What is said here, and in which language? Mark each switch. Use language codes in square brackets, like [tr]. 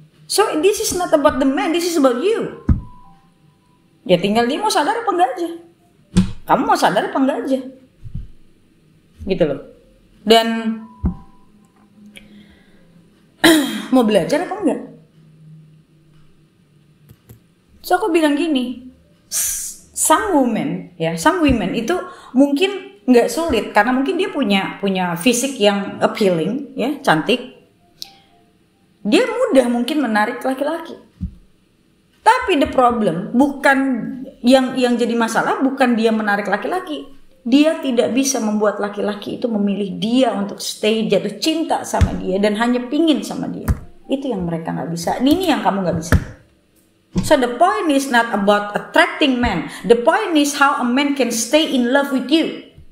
[en] So this is not about the man, this is about you. [id] Ya tinggal dia mau sadar apa enggak aja. Kamu mau sadar apa enggak aja. Gitu loh. Dan mau belajar apa enggak? So aku bilang gini, [en] some women [id] itu mungkin nggak sulit karena mungkin dia punya fisik yang appealing, ya, cantik. Dia mudah mungkin menarik laki-laki. Tapi [en] the problem [id] bukan yang jadi masalah bukan dia menarik laki-laki. Dia tidak bisa membuat laki-laki itu memilih dia untuk stay, jatuh cinta sama dia dan hanya pingin sama dia. Itu yang mereka nggak bisa. Ini yang kamu nggak bisa. [en] So the point is not about attracting men. The point is how a man can stay in love with you.